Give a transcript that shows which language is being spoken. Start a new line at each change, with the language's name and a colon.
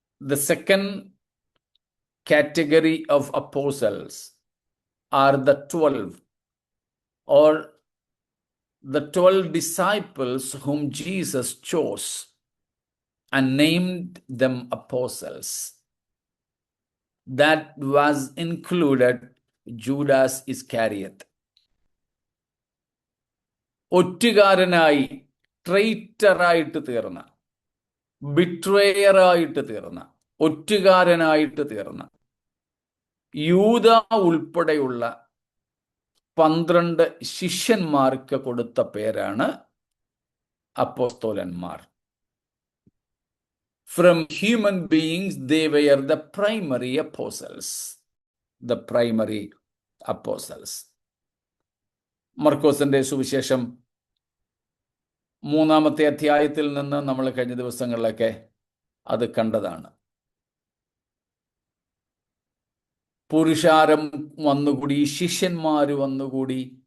English: The second category of apostles are the 12, or the 12 disciples whom Jesus chose and named them apostles. That was included Judas Iscariot.
Malayalam: ഒറ്റുകാരനായി, ട്രൈറ്ററായിട്ട് തീർന്ന, ബിട്രേയറായിട്ട് തീർന്ന, ഒറ്റുകാരനായിട്ട് തീർന്ന യൂദ ഉൾപ്പെടെയുള്ള 12 ശിഷ്യന്മാർക്ക് കൊടുത്ത പേരാണ് അപ്പോസ്തലന്മാർ.
English: From human beings, they were the primary apostles. The primary apostles.
Malayalam: മർക്കോസിന്റെ സുവിശേഷം 3-ാമത്തെ അധ്യായത്തിൽ നിന്ന് നമ്മൾ കഴിഞ്ഞ ദിവസങ്ങളിലൊക്കെ അത് കണ്ടതാണ്. പുരുഷാരം വന്നുകൂടി, ശിഷ്യന്മാര് വന്നുകൂടി.